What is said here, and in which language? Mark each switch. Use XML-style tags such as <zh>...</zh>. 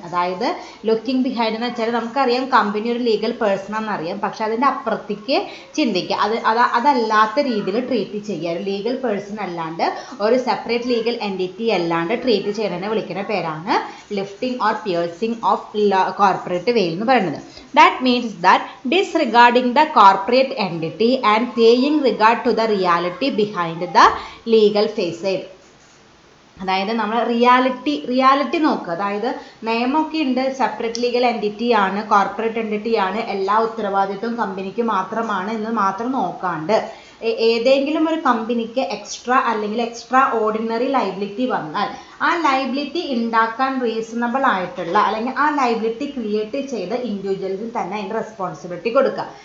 <ml>അതായത് looking behind എന്ന് വെച്ചാൽ നമുക്കറിയാം കമ്പനി ഒരു ലീഗൽ പേഴ്സൺ ആണെന്നറിയാം. പക്ഷെ അതിൻ്റെ അപ്പുറത്തേക്ക് ചിന്തിക്കുക, അതല്ലാത്ത രീതിയിൽ ട്രീറ്റ് ചെയ്യുക. ലീഗൽ പേഴ്സൺ അല്ലാണ്ട്, ഒരു സെപ്പറേറ്റ് ലീഗൽ എൻറ്റിറ്റി അല്ലാണ്ട് ട്രീറ്റ് ചെയ്യുന്നതിനെ വിളിക്കുന്ന പേരാണ് lifting or piercing of corporate വെയിൽ എന്ന് പറയുന്നത്.</ml> <en>That means that disregarding the corporate entity and paying regard to the reality behind the legal facade.</en> <ml>അതായത് നമ്മൾ റിയാലിറ്റി നോക്കുക. അതായത് നിയമമൊക്കെ ഉണ്ട്, സെപ്പറേറ്റ് ലീഗൽ എൻറ്റിറ്റി ആണ്, കോർപ്പറേറ്റ് എൻറ്റിറ്റി ആണ്, എല്ലാ ഉത്തരവാദിത്വവും കമ്പനിക്ക് മാത്രമാണ് എന്ന് മാത്രം നോക്കാണ്ട് ഏതെങ്കിലും ഒരു കമ്പനിക്ക് എക്സ്ട്രാ ഓർഡിനറി ലയബിലിറ്റി വന്നാൽ ആ ലയബിലിറ്റി ഉണ്ടാക്കാൻ റീസണബിൾ ആയിട്ടുള്ള അല്ലെങ്കിൽ ആ ലയബിലിറ്റി ക്രിയേറ്റ് ചെയ്ത ഇൻഡിവിജ്വൽസിന് തന്നെ അതിൻ്റെ റെസ്പോൺസിബിലിറ്റി കൊടുക്കുക.</ml>